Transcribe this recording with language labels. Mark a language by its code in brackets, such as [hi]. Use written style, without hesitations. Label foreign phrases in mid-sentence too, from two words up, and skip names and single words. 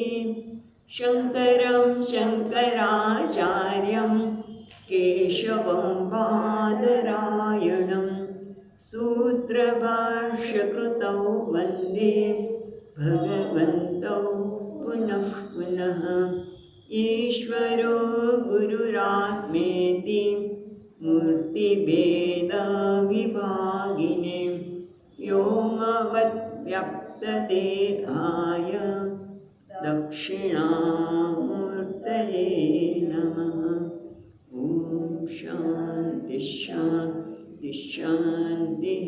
[sa] શંકરં શંકરાચાર્યં કેશવં બાદરાયણં સૂત્રભાષ્યકૃતૌ વંદે ભગવन्तૌ પુનઃ પુનઃ. ઈશ્વરો व्यक्तिभेदविभागिने व्योमवद्व्याप्तदेहाय दक्षिणामूर्तये नमः। ॐ शान्ति शान्ति शान्तिः।